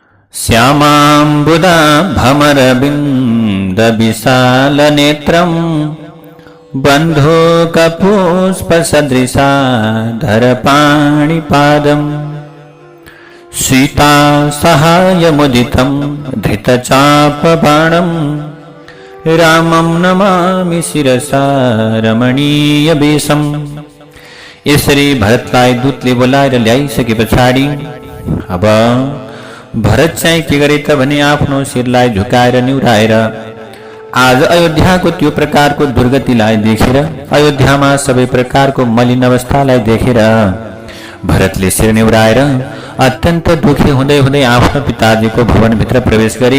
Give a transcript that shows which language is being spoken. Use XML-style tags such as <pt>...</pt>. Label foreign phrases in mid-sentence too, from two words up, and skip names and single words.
<sa>श्यामाम्बुदा भमरबिन्दविशालनेत्रं बन्धूकपुष्पसदृशा धरपाणिपादम् सीता सहायमुदितं धृतचापबाणं रामं नमामि शिरसा रमणीयवेशम्।</sa> <ne>यसरी भरतलाई दूतले बोलाएर ल्याइसके पछाडि अब भरत चाहिँ के गरे त भने आफ्नो शिरलाई झुकाएर निहुराएर आज अयोध्याको त्यो प्रकारको दुर्गतिलाई देखेर, अयोध्यामा सबै प्रकारको मलिन अवस्थालाई देखेर भरतले शिर निहुराएर अत्यन्त दुखी हुँदै हुँदै आफ्नो पिताजीको भवनभित्र प्रवेश गरे।</ne>